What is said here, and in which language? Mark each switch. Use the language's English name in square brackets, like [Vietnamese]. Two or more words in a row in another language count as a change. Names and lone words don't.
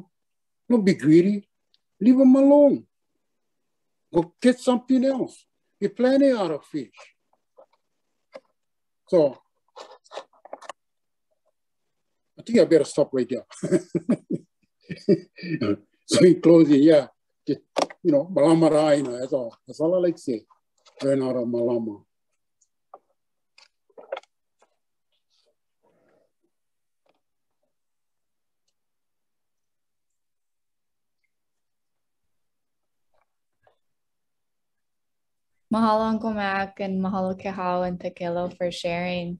[English] No be greedy. Leave them alone. Go get something else. You're plenty out of fish. So I think I better stop right there. So in closing, yeah, just, you know, [Hawaiian] Mālama ʻāina, [English] that's all. That's all I like to say. Learn out of Mālama. Mahalo Uncle Mac, and mahalo Kehau and Pekelo for sharing.